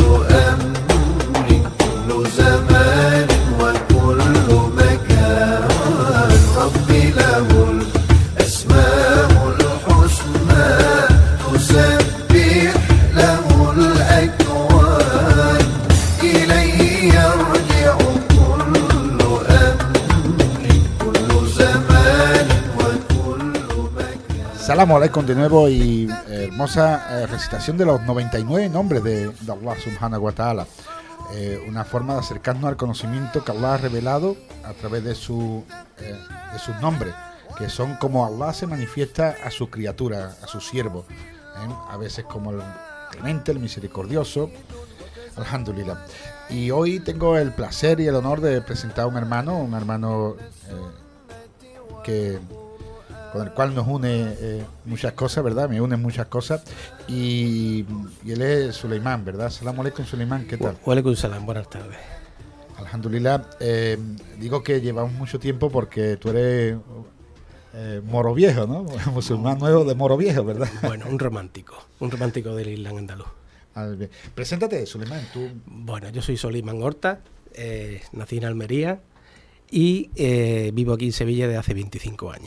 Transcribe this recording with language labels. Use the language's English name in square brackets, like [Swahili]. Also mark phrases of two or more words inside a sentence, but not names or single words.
[Arabic] أمر كل زمان وكل مكان ربي له الأسماء الحسنى تسبح له الأكوان إليه يرجع كل أمر كل زمان وكل مكان. سلام عليكم [Spanish] de nuevo y hermosa recitación de los 99 nombres de Allah [Arabic] سبحانه وتعالى. [Spanish] Una forma de acercarnos al conocimiento que Allah ha revelado a través de sus nombres, que son como Allah se manifiesta a su criatura, a su siervo, a veces como el clemente, el misericordioso, alhamdulillah. Y hoy tengo el placer y el honor de presentar a un hermano que con el cual nos une muchas cosas, ¿verdad? Me unen muchas cosas. Y él es Suleimán, ¿verdad? [Arabic] سلام عليكم, [Spanish] Suleimán, ¿qué tal? [Arabic] وعليكم السلام, [Spanish] buenas tardes. Alhamdulillah. Digo que llevamos mucho tiempo porque tú eres moro viejo, ¿no? Musulmán nuevo de moro viejo, ¿verdad? Bueno, un romántico del Islam andaluz. Preséntate, Suleimán, tú. Bueno, yo soy Suleimán Horta, nací en Almería y vivo aquí en Sevilla desde hace 25 años.